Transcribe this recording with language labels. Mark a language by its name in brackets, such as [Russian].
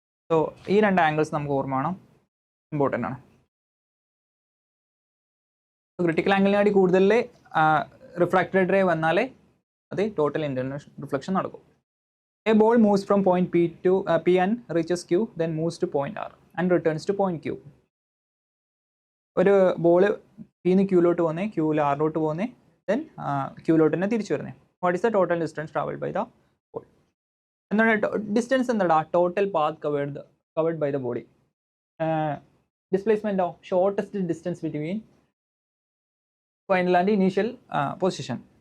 [Malayalam] So ഈ രണ്ട് angles നമുക്ക് ഓർമ്മ വേണം, ഇമ്പോർട്ടൻ്റ് ആണ്. ക്രിട്ടിക്കൽ ആംഗിളിന് വേണ്ടി കൂടുതൽ റിഫ്രാക്റ്റഡ് റേ വന്നാലേ അത് ടോട്ടൽ ഇന്റേണൽ റിഫ്ലക്ഷൻ നടക്കും. [English] A ball moves from point P and reaches Q, then moves to point R and returns to point Q. [Malayalam] ഒരു ബോൾ P-ന്ന് Q-ലോട്ട് പോകുന്നേ, Q-ൽ R-ലോട്ട് പോകുന്നേ, ദെൻ Q-ലോട്ട് തന്നെ തിരിച്ചു വരുന്നേ. [English] What is the total distance travelled by the ball? [Malayalam] എന്താണ് distance, എന്താ total path covered by the body. [English] ഡിസ്പ്ലേസ്മെൻറ്റോ shortest distance between final and initial position.